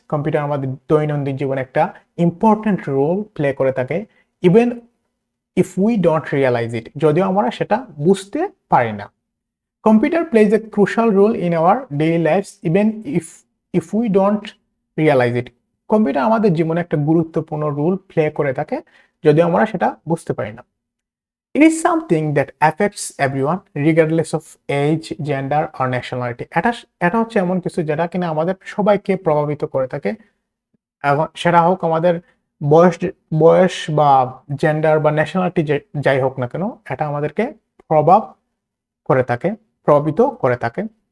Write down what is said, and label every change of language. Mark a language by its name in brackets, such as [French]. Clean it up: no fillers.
[Bangla] Computer আমাদের দৈনন্দিন জীবনে একটা ইম্পর্টেন্ট রোল প্লে করে থাকে, [English] even if we don't realise it, [Bangla] যদিও আমরা সেটা বুঝতে পারি না। [English] Computer plays a crucial role in our daily lives even if if we don't realise it. [Bangla] Computer আমাদের জীবনে একটা গুরুত্বপূর্ণ রোল প্লে করে থাকে, যদিও আমরা সেটা বুঝতে পারি না। [English] It is something that affects everyone regardless of age, gender or nationality. [Bangla] এটা হচ্ছে এমন কিছু যেটা কিনা আমাদের সবাইকে প্রভাবিত করে থাকে, এবং সেটা হোক আমাদের বয়স বয়স বা জেন্ডার বা ন্যাশনালিটি যাই হোক না কেন, এটা আমাদেরকে প্রভাব করে থাকে, প্রভাবিত করে থাকে।